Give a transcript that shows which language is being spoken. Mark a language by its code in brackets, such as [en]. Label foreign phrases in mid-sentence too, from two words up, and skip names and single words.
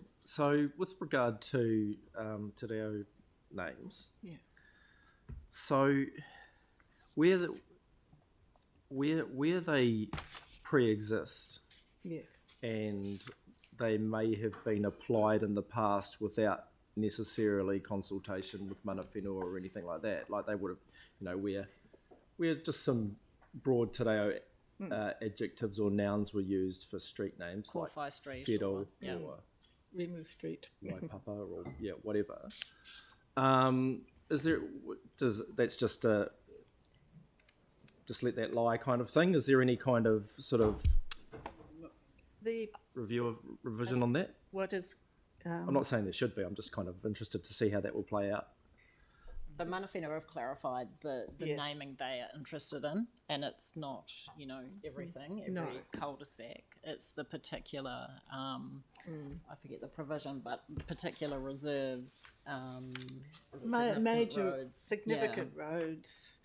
[en] So, with regard to Te Reo names, yes. So where they pre-exist, yes, and they may have been applied in the past without necessarily consultation with [mi] mana whenua [en] or anything like that. Like they would have, you know, where just some broad Te Reo adjectives or nouns were used for street names, Korwhai like Street Whittle or Remove Street, Waipapa, or whatever. Is there? That's just a just let that lie kind of thing? Is there any kind of sort of revision on that? What is? I'm not saying there should be. I'm just kind of interested to see how that will play out. So [mi] mana whenua [en] have clarified the Yes. naming they are interested in, and it's not, you know, everything, every No. cul-de-sac. It's the particular, I forget the provision, but particular reserves, Major significant roads.